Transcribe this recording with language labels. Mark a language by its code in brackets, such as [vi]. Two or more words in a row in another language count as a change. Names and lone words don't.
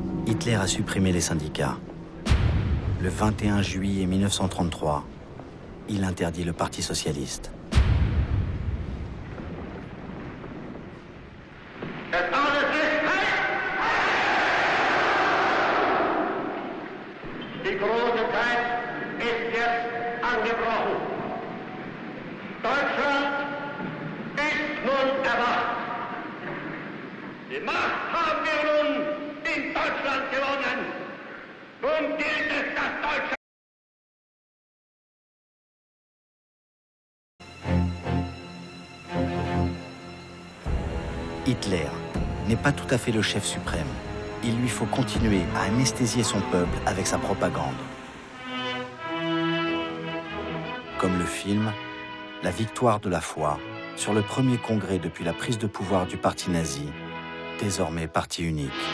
[fr] Hitler a supprimé les syndicats. Le 21 juillet 1933, il interdit le Parti socialiste. [de] Die große Zeit ist jetzt angebrochen. Deutschland ist nun erwacht. Die Macht haben wir nun in Deutschland gewonnen. Nun gilt es, das Deutschland. [fr] Hitler n'est pas tout à fait le chef suprême. Il lui faut continuer à anesthésier son peuple avec sa propagande. Comme le film « La victoire de la foi » sur le premier congrès depuis la prise de pouvoir du parti nazi, désormais parti unique.